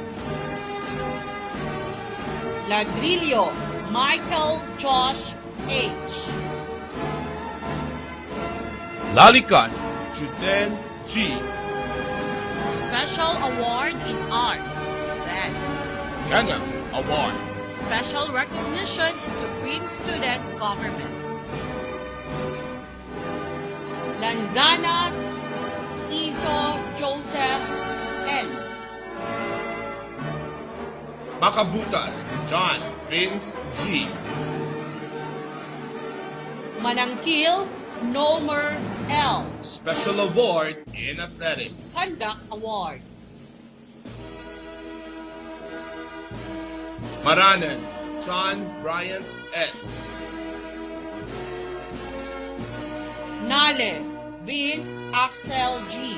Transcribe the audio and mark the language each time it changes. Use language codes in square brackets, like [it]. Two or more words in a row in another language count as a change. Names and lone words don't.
[en] Ladrillo Michael Josh H. Lalikan Juden G. Special Award in Arts. Conduct Award. Special recognition in Supreme Student Government. Lanzanas Iso Joseph L. Makabutas John Vince G. Manangkil Nomer L. Special Award in Athletics. Conduct Award. Maranan John Bryant S. Nale Vince Axel G.